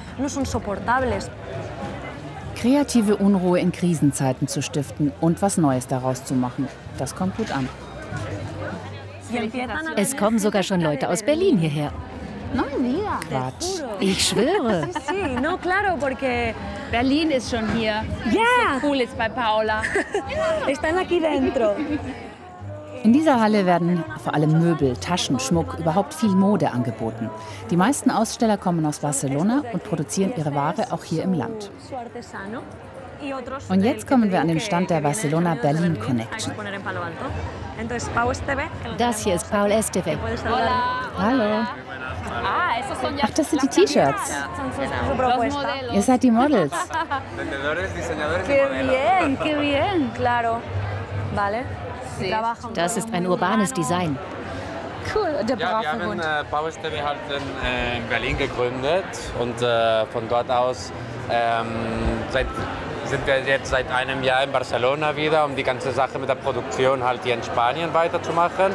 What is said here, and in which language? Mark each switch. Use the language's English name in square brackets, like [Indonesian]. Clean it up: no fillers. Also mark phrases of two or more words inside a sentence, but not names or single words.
[German] Kreative Unruhe in Krisenzeiten zu stiften und was Neues daraus zu machen, das kommt gut an. Es kommen sogar schon Leute aus Berlin hierher. Quatsch. Ich schwöre. Berlin ist schon hier. Ja. So cool ist bei Paula. [Spanish] Están aquí dentro. [German] In dieser Halle werden vor allem Möbel, Taschen, Schmuck, überhaupt viel Mode angeboten. Die meisten Aussteller kommen aus Barcelona und produzieren ihre Ware auch hier im Land. Und jetzt kommen wir an den Stand der Barcelona-Berlin Connection. Das hier ist Paul Esteve. Hallo. Ach, das sind die T-Shirts. Ihr seid die Models. [Spanish] Qué bien. [German] Das ist ein urbanes Design. Cool, der Ja, wir haben Paul Esteve halt in Berlin gegründet und von dort aus sind wir jetzt seit einem Jahr in Barcelona wieder, um die ganze Sache mit der Produktion halt hier in Spanien weiterzumachen.